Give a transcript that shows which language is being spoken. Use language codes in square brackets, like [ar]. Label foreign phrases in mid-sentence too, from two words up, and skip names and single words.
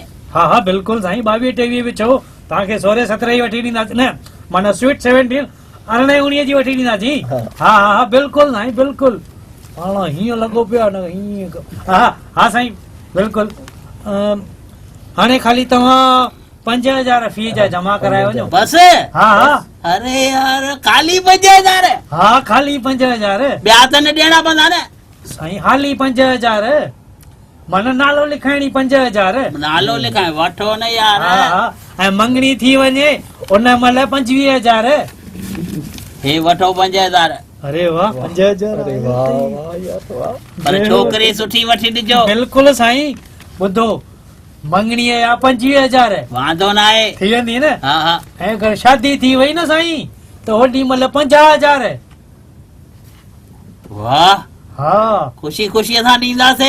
[sd] हा हा बिल्कुलु साईं 22-23 बि चओ, तव्हांखे 16-17 जी वठी ॾींदासीं न, माना स्वीट 17 18-19 जी वठी ॾींदासीं। हा हा हा बिल्कुलु साईं बिल्कुलु। पाण हीअं लॻो पियो आहे न हीअं। हा हा साईं बिल्कुलु। हाणे ख़ाली तव्हां 5000 फी जा जमा कराए वञो। बस हाँ हाँ अरे यार खाली 5000 हाँ खाली 5000 ॿिया त न ॾियणा पवंदा न साईं हाली 5000 मन नालो लिखाइणी 5000 नालो लिखाए वठो न यार हाँ हाँ ऐं मंगणी थी वञे उन महिल 25000 हे वठो 5000 अरे वाह 5000 अरे वाह वाह यार वाह पर छोकिरी सुठी वठी ॾिजो बिल्कुलु साईं ॿुधो मंगणीअ जा 25000 वांदो न आहे थी वेंदी न हा हा ऐं अगरि शादी थी वई न साईं त होॾी महिल 50000 वाह हा ख़ुशी ख़ुशीअ सां ॾींदासीं